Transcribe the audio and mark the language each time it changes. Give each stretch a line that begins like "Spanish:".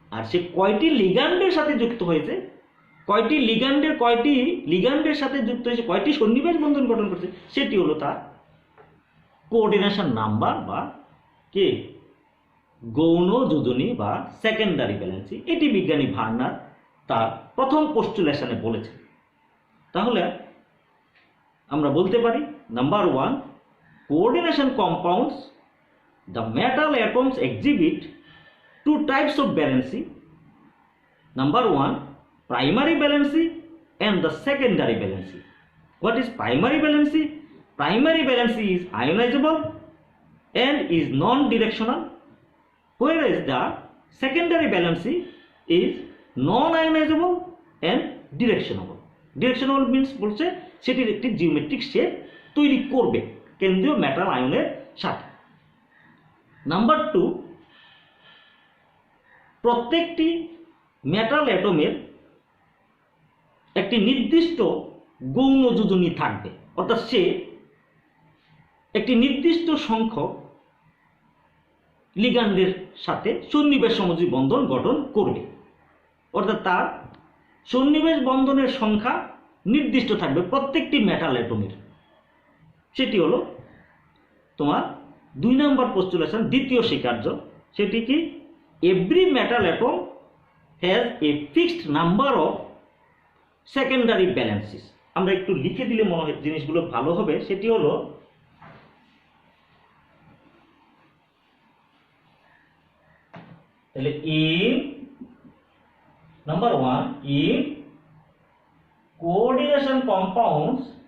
Bangla: আর সে কয়টি লিগ্যান্ডের সাথে যুক্ত হয়েছে, কয়টি লিগ্যান্ডের সাথে যুক্ত হয়েছে, কয়টি সন্নিবেশ বন্ধন গঠন করছে, সেটি হলো তার কোঅর্ডিনেশন নাম্বার বা কে গৌণ যোজনী বা সেকেন্ডারি ভ্যালেন্সি। এটি বিজ্ঞানী ভার্নার তার প্রথম পোস্টুলেশনে বলেছেন। তাহলে আমরা বলতে পারি number 1, coordination compounds,
English: the metal atoms exhibit two types of valency. Number 1, primary valency and the secondary valency. What is primary valency? Primary valency is ionizable and is non-directional, whereas the secondary valency is non-ionizable and directional. Directional means
Bangla: বলছে সেটির একটি geometric shape তৈরি করবে কেন্দ্রীয় metal আয়নের সাথে। Number 2, প্রত্যেকটি metal অ্যাটমের একটি নির্দিষ্ট গৌণ যোজনী থাকবে, অর্থাৎ সে একটি নির্দিষ্ট সংখ্যক লিগ্যান্ডের সাথে সন্নিবেশ সমযোজী বন্ধন গঠন করবে, অর্থাৎ তার সন্নিবেশ বন্ধনের সংখ্যা নির্দিষ্ট থাকবে প্রত্যেকটি মেটাল অ্যাটমের। সেটি হলো তোমার 2 নম্বর পোস্টুলেশন, দ্বিতীয় স্বীকার্য। সেটি কি?
English: Every metal atom has a fixed number of secondary valencies.
Bangla: আমরা একটু লিখে দিলে মনে হয় জিনিসগুলো ভালো হবে। সেটি হলো তাহলে নাম্বার 1,
English: in coordination compounds